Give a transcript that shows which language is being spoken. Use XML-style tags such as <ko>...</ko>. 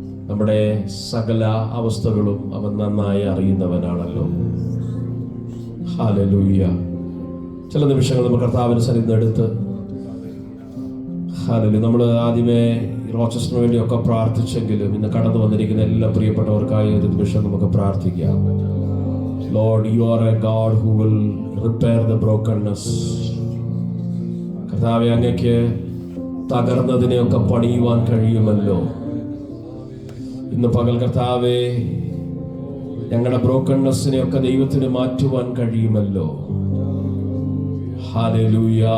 <ml>നമ്മുടെ സകല അവസ്ഥകളും അവൻ നന്നായി അറിയുന്നവനാണല്ലോ. ഹല്ലേലൂയ. ചില നിമിഷങ്ങൾ നമ്മൾ കർത്താവിന്റെ സന്നിധിയിൽ എടുത്ത് ഹല്ലേലൂയ. നമ്മൾ ആദ്യമേ റോച്ചസ്റ്ററിന് വേണ്ടിയൊക്കെ പ്രാർത്ഥിച്ചെങ്കിലും ഇന്ന് കടന്നു വന്നിരിക്കുന്ന എല്ലാ പ്രിയപ്പെട്ടവർക്കായി ഒരു നിമിഷം നമുക്ക് പ്രാർത്ഥിക്കാം.</ml> <en>Lord, you are a God who will repair the brokenness.</en> <ml>കർത്താവേ, അങ്ങയ്ക്ക് തകർന്നതിനെയൊക്കെ പണിയുവാൻ കഴിയുമല്ലോ. ഇന്ന് പകൽ കർത്താവേ, ഞങ്ങളുടെ ബ്രോക്കൺനെസ്സിനെയൊക്കെ ദൈവത്തിന് മാറ്റുവാൻ കഴിയുമല്ലോ. ഹല്ലേലൂയ.</ml>